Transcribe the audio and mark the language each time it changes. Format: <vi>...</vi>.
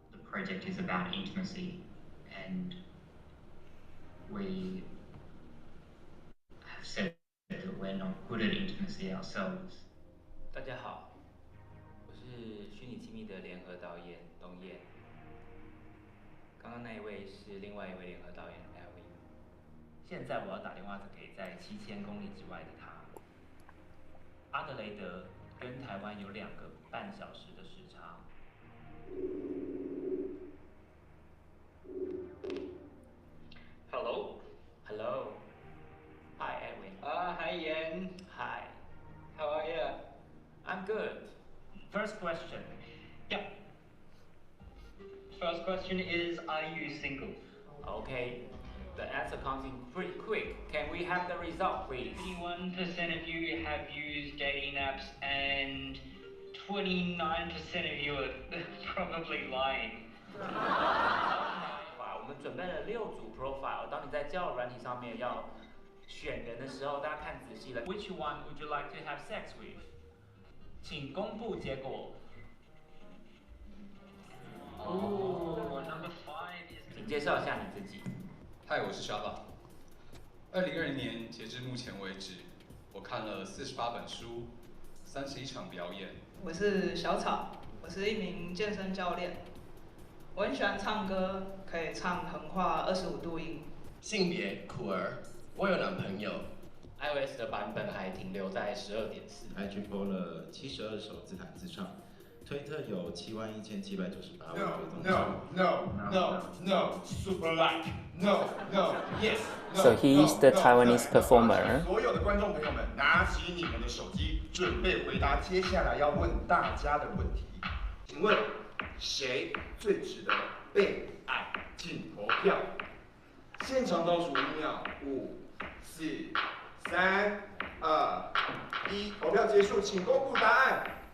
<en>Project is about intimacy, and we have said that we're not good at intimacy ourselves.</en> <zh>大家好，我是虚拟亲密的联合导演董燕。刚刚那一位是另外一位联合导演 Elvin。现在我要打电话给在7000公里之外的他。阿德雷德跟台湾有2个半小时的时差。</zh> <en>Hello. Hello. Hi, Edwin. Hi, Ian. Hi. How are you? I'm good. First question. Yeah. First question is, are you single? Okay. The answer comes in pretty quick. Can we have the result, please? 51% of you have used dating apps, and 29% of you are probably lying.</en> <zh>我们准备了6组 profile。当你在交友软体上面要选人的时候，大家看仔细了。</zh> <en>Which one would you like to have sex with？</en> <zh>请公布结果。</zh> <en>Number 5 is.</en> <zh>请介绍一下你自己。嗨，我是 Shaba。 2020年截至目前为止，我看了48本书，31场表演。我是小草，我是一名健身教练。我很喜欢唱歌，可以唱横跨25度音。性别酷儿，我有男朋友。 iOS 的版本还停留在12.4。 IG PO 了72首自弹自唱，推特有71798位追踪。</zh> <en>No, super like, no, yes. So he's the Taiwanese performer.</en> <zh>所有的观众朋友们，拿起你们的手机，准备回答接下来要问大家的问题。请问，谁最值得被爱？请投票。现场倒数5秒，5、4、3、2、1，投票结束，请公布答案。</zh>